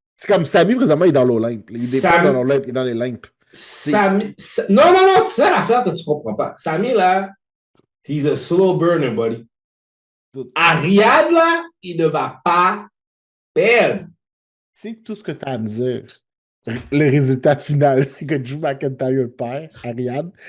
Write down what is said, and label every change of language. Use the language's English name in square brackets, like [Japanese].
[French] C'est comme Sami, présentement, il est dans l'Olympe. Il est pas dans l'Olympe, il est dans les limpes. Non, c'est ça l'affaire que tu comprends pas. [English] Sami, là, he's a slow burner, buddy. [French] Riyad, là, il ne va pas perdre. C'est tout ce que tu as à me dire. Le résultat final, c'est que Drew McIntyre perd à Riyad.